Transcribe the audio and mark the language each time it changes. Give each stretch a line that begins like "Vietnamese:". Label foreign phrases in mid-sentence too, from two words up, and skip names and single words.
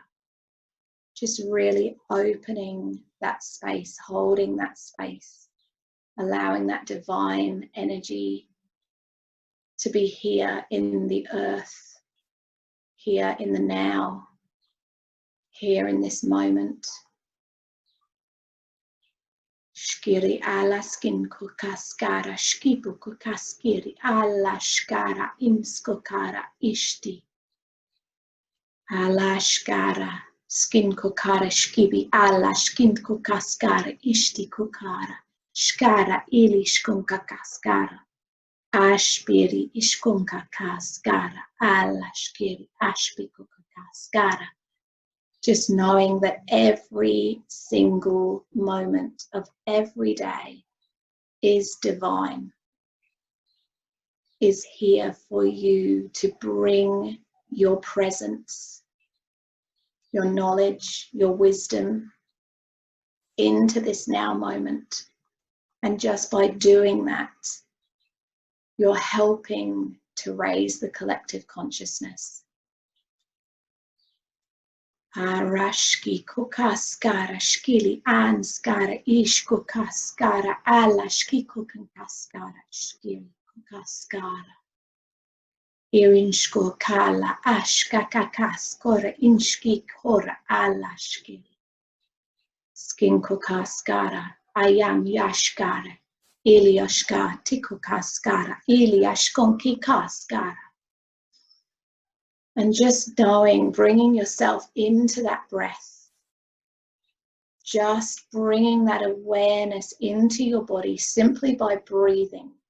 English: Just really opening that space, holding that space, allowing that divine energy to be here in the earth, here in the now, here in this moment. Shkiri ala skin kokaskara, shkipu kokaskiri ala shkara imskokara ishti. Ala shkara, skin kokara shkibi ala skin kokaskara ishti kokara. Shkara ili shkunka kaskara. Ashpiri ishkunka kaskara. Ala shkiri ashpi kokaskara. Just knowing that every single moment of every day is divine, is here for you to bring your presence, your knowledge, your wisdom into this now moment. And just by doing that, you're helping to raise the collective consciousness. Arashki kokaskara shkili anskara ish kokaskara alashki kokaskara shkili kokaskara irinshko kala ashka kakaskora inshki kora alashkili skin kokaskara ayam yashkara iliashka tikokaskara iliashkonki kaskara. And just knowing, bringing yourself into that breath, just bringing that awareness into your body simply by breathing.